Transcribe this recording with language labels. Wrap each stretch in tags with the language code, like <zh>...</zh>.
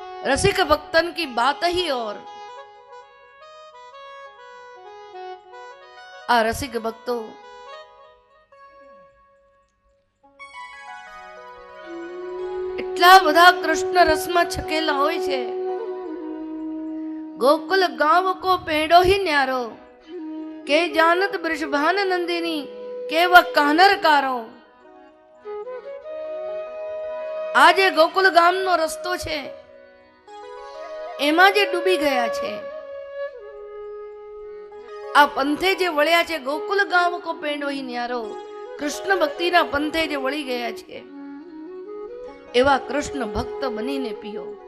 <hi>रसिक भक्तन की बात ही और.</hi> <gu>आ रसिक भक्तो એટલા બધા કૃષ્ણ રસમાં છકેલા હોય છે.</gu> <hi>ગોકુલ ગાંવ કો પેડો ही न्यारो, के जानत वृषभान नंदिनी के वह कानर कारो.</hi> <gu>આજે ગોકુલ ગામનો રસ્તો છે એમાં જે ડૂબી ગયા છે, આ પંથે જે વળ્યા છે, ગોકુલ ગામ કો પેંડો હી ન્યારો, કૃષ્ણ ભક્તિના પંથે જે વળી ગયા છે એવા કૃષ્ણ ભક્ત બનીને પીઓ.</gu>